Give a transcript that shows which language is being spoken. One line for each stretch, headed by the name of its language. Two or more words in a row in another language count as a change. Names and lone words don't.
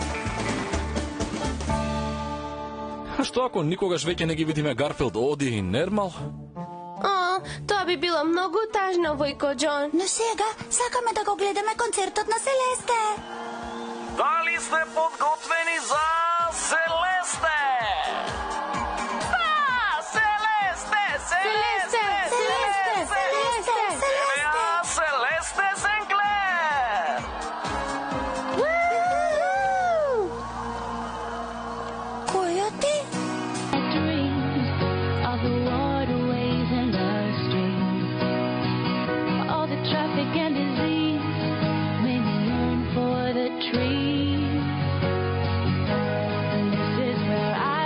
Macedonian: А што ако никогаш веќе не ги видиме Гарфилд, Оди и Нермал? Тоа би било многу тажно, војко Џон. Но сега сакаме да го гледаме концертот на Селесте. Дали сте подготвени за Селесте? Да, Селесте, Селесте, Селесте, Селесте, Селесте, Селесте Сенклер. Којоти?
English: Dreams of the waterways and the streams. All the traffic and disease made me yearn for the trees. And this is where